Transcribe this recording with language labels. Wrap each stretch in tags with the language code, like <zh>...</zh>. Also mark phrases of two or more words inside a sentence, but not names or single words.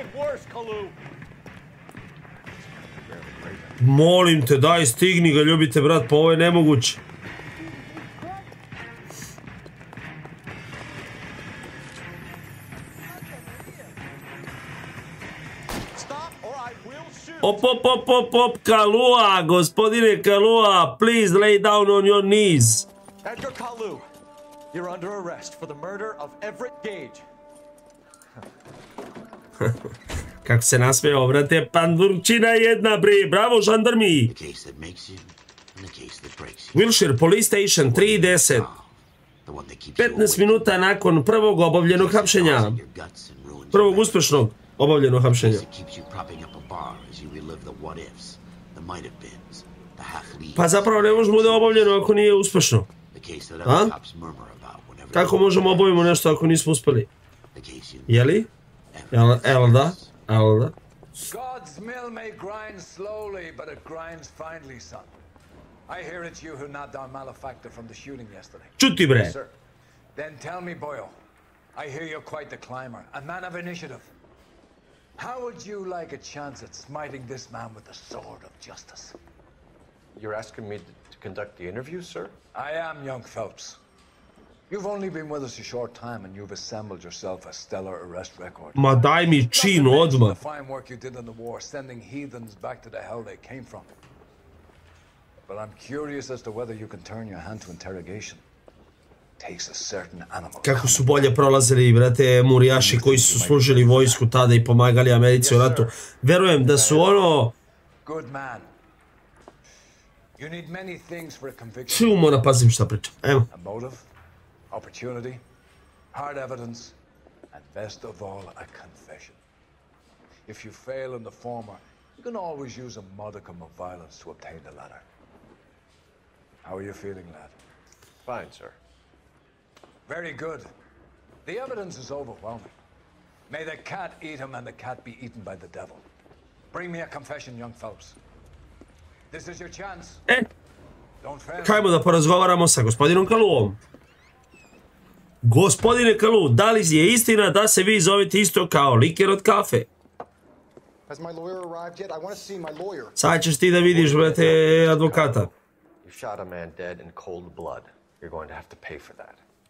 <sr>Molim te, daj, stigni ga, ljubite, brat, pa ovo je nemoguće. Op, Kalua, gospodine Kalua,</sr> <en>please lay down on your knees. Edgar Kalu, you're under arrest for the murder of Everett Gage.</en> <sr>Kako se nasmeo, brate, pandurčina jedna, bre, bravo, žandarmi.</sr> <en>Wilshire Police Station, 3:10.</en> <sr>15 minuta nakon prvog obavljenog hapšenja. Prvog uspešnog obavljenog hapšenja. Pa zapravo ne možemo da je obavljeno ako nije uspešno. A? Kako možemo obavimo nešto ako nismo uspeli? Jeli? El da?</sr> <en>God's mill may grind slowly, but it grinds finely, son. I hear it's you who knocked down malefactor from the shooting yesterday.</en> <sr>Čuti, bre.</sr> <en>Yes, sir. Then tell me, boyo, I hear you're quite the climber, a man of initiative. How would you like a chance at smiting this man with the sword of justice? You're asking me to conduct the interview, sir? I am, young Phelps. You've only been with us a short time and you've assembled yourself a stellar arrest record.</en> <sr>Ma daj mi čin odmah.</sr> <en>The fine work you did in the war, sending heathens back to the hell they came from. but I'm curious as to whether you can turn your hand to interrogation. Takes a certain animal.</en> <sr>Kako su bolje prolazili, brate, murijaši koji su služili vojsku tada i pomagali Americi u ratu. Verujem da su ono...</sr> <en>Good man. You need many things for a conviction.</en> <sr>Ču, mora pazim šta pričam. Evo.</sr> <en>A motive, opportunity, hard evidence, and best of all, a confession. If you fail in the former, you can always use a modicum of violence to obtain the latter. How are you feeling, lad? Fine, sir. Very good. The evidence is overwhelming. May the cat eat him and the cat be eaten by the devil. Bring me a confession, young Phelps. This is your chance. Don't fail.</en> <sr>Kajmo da porazgovaramo sa gospodinom Kaluom. Gospodine Kalu, da li je istina da se vi zovete isto kao liker od kafe? Sad ćeš ti da vidiš, brate, advokata.</sr> <en>You shot a man dead in cold blood. You're going to have to pay for that.</en>